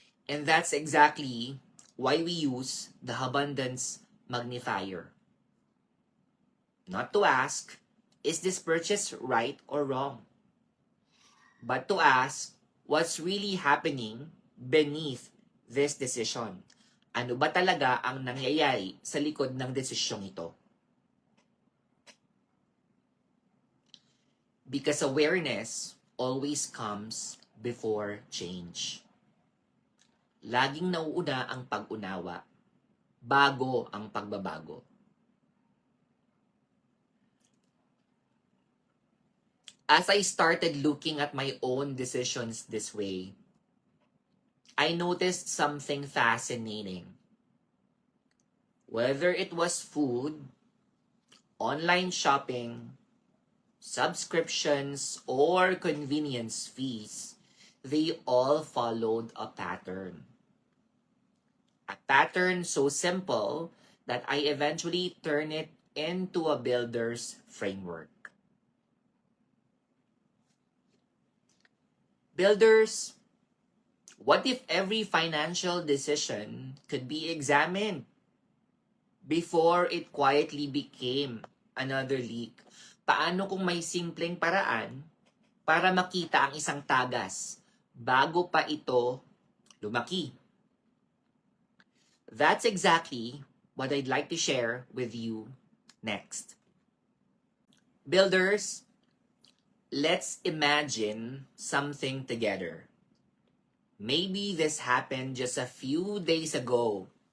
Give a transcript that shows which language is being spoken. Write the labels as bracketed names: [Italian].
[English] And that's exactly why we use the abundance magnifier. Not to ask, is this purchase right or wrong? But to ask, what's really happening beneath this decision? [Filipino] Ano ba talaga ang nangyayari sa likod ng desisyong ito? [English] Because awareness always comes before change. [Filipino] Laging nauuna ang pag-unawa bago ang pagbabago. [English] As I started looking at my own decisions this way, I noticed something fascinating. Whether it was food, online shopping, subscriptions, or convenience fees, they all followed a pattern. A pattern so simple that I eventually turned it into a builder's framework. Builders, what if every financial decision could be examined before it quietly became another leak? [Filipino] Paano kung may simpleng paraan para makita ang isang tagas bago pa ito lumaki? [English] That's exactly what I'd like to share with you next. Builders, let's imagine something together. Maybe this happened just a few days ago.